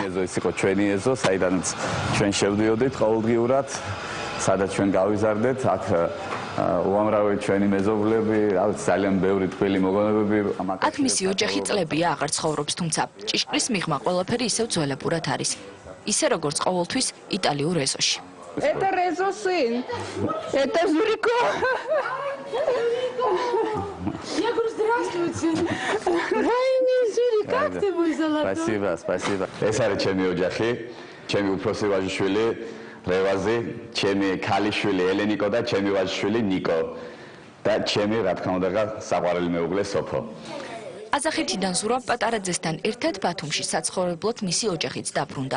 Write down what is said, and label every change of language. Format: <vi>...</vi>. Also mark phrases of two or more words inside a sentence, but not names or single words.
<ka>ეს იყო ჩვენი ეზო, საიდანაც ჩვენ შევდიოდით ყოველდღიურად, სადაც ჩვენ გავიზარდეთ, აქ უამრავი ჩვენი მეზობლები, ძალიან ბევრი თბილი მოგონებები. აქ მისი ოჯახი წლებია აღარ ცხოვრობს, თუმცა ჭიშკრის მიღმა ყველაფერი ისევ ძველებურად არის. ისე როგორც ყოველთვის იტალიურ ეზოში.</ka> <ru>Это резо сын. Это Журико. Я говорю, здравствуйте. Ой, Журик, как ты мой золотой? Спасибо.</ru> <ka>ეს არის ჩემი ოჯახი, ჩემი უფროსი ვაჟიშვილი რევაზი, ჩემი ქალიშვილი ელენიკო და ჩემი ვაჟიშვილი ნიკო და ჩემი რა თქმა უნდა საყვარელი მეუღლე სოფო. ყაზახეთიდან ზურაბ პატარაძესთან ერთად ბათუმში საცხოვრებლად მისი ოჯახიც დაბრუნდა.</ka>